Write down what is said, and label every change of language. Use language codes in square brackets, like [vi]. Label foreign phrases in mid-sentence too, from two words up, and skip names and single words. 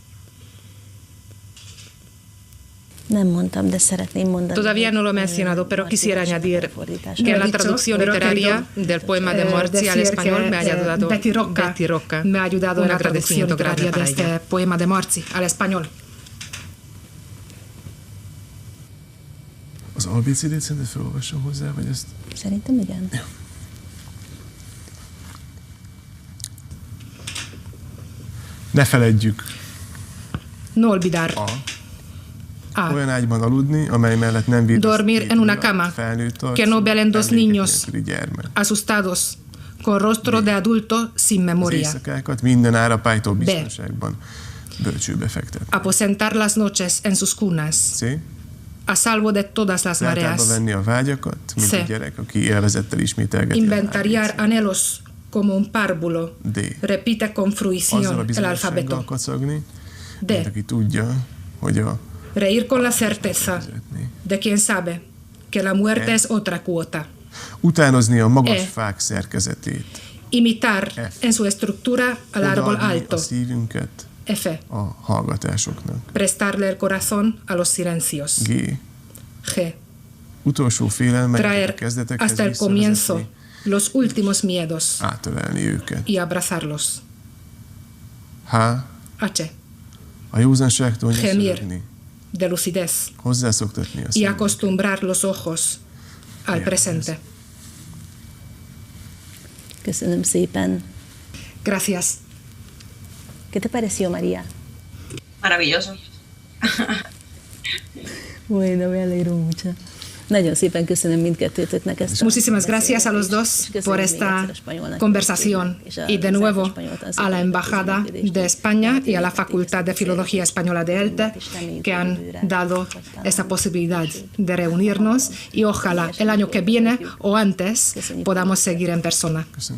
[es] Todavía no lo he mencionado, pero quisiera añadir que en la traducción literaria del poema de Morzi al español me ha ayudado Betty Rocca. Me ha ayudado en la traducción literaria de este poema de Morzi al español. [hu] Az ABC-t szerinted felolvasom hozzá, vagy ezt? Szerintem igen. Ja. Ne feledjük. [es] No olvidar. [hu] Olyan ágyban aludni, amely mellett nem védesz [es] dormir en una cama que no velen dos niños asustados con rostro de adulto sin memoria. [hu] Az éjszakákat minden árapálytól biztonságban bölcsőbe fektetni. [es] Aposentar las noches en sus cunas. C. A salvo de todas las mareas. [hu] Feltárba venni a vágyakat, mint a gyerek, aki élvezettel ismételgeti. [es] Inventariar anhelos como un párvulo. D. Repite con fruición el alfabeto. [hu] Kacagni, D. mint aki tudja, hogy a [es] reír con la certeza de quien sabe que la muerte es otra cuota. [hu] Utánozni a magas fák szerkezetét. [es] Imitar en su estructura al árbol alto. [hu] A szívünket F. a hallgatásoknak. [es] Prestarle el corazón a los silencios. G. G. [hu] Utolsó félelmeket [es] Traer [hu] a kezdetekhez [es] hasta el comienzo [hu] visszavezetni, [es] los últimos miedos [hu] átölelni őket. [es] y abrazarlos. H. H. [hu] A józanságtól [es] Gemir [hu] nyerni. [es] de lucidez [hu] Hozzászoktatni a [es] y [hu] szemet. [es] acostumbrar los ojos al presente. [hu] Köszönöm szépen. [es] Gracias. ¿Qué te pareció, María? Maravilloso. Bueno, me alegro mucho. [hu] Nagyon szépen köszönöm mindkettőtöknek ezt. [es] Muchísimas gracias a los dos por esta conversación y de nuevo a la Embajada de España y a la Facultad de Filología Española de ELTE que han dado esta posibilidad de reunirnos y ojalá el año que viene o antes podamos seguir en persona.